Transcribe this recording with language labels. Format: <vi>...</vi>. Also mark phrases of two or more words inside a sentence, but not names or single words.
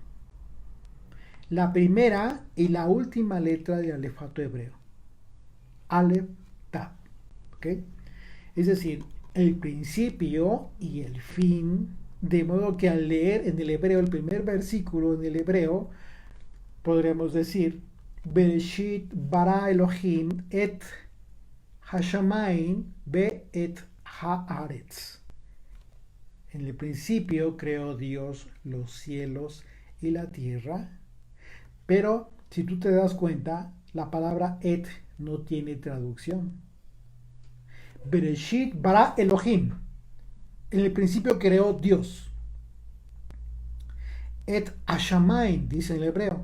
<es>La primera y la última letra del alefato hebreo. Aleph, Tav. ¿Okay? Es decir, el principio y el fin, de modo que al leer en el hebreo el primer versículo en el hebreo, podríamos decir</es> <he>בראשית ברא אלוהים את השמים ואת הארץ.</he> <es>En el principio creó Dios los cielos y la tierra, pero si tú te das cuenta, la palabra et no tiene traducción.</es> <he>בראשית ברא אלוהים.</he> <es>En el principio creó Dios.</es> <he>את השמים,</he> <es>dice en el hebreo.</es>